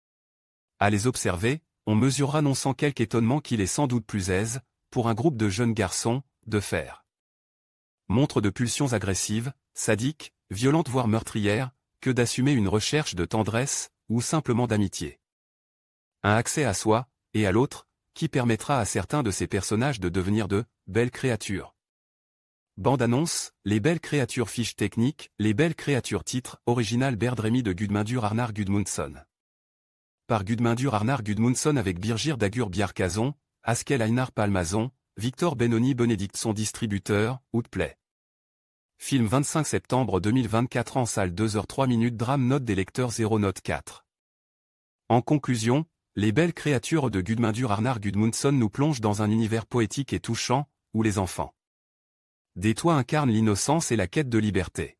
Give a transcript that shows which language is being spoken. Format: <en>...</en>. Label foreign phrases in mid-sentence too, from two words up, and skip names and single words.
<fr>À les observer, on mesurera non sans quelque étonnement qu'il est sans doute plus aise, pour un groupe de jeunes garçons, de faire montre de pulsions agressives, sadiques, violentes voire meurtrières, que d'assumer une recherche de tendresse, ou simplement d'amitié. Un accès à soi, et à l'autre, qui permettra à certains de ces personnages de devenir de belles créatures. Bande-annonce, Les belles créatures fiche technique, Les belles créatures titre, original Berdrémy de Gudmundur Arnar Gudmundsson. Par Gudmundur Arnar Gudmundsson avec Birgir Dagur Bjarkazon, Askel Einar Palmazon, Victor Benoni Benedictson distributeur, Outplay. Film 25 septembre 2024 en salle 2h03 drame note des lecteurs 0 note 4. En conclusion, Les belles créatures de Gudmundur Arnar Gudmundsson nous plongent dans un univers poétique et touchant, où les enfants des toits incarnent l'innocence et la quête de liberté.</fr>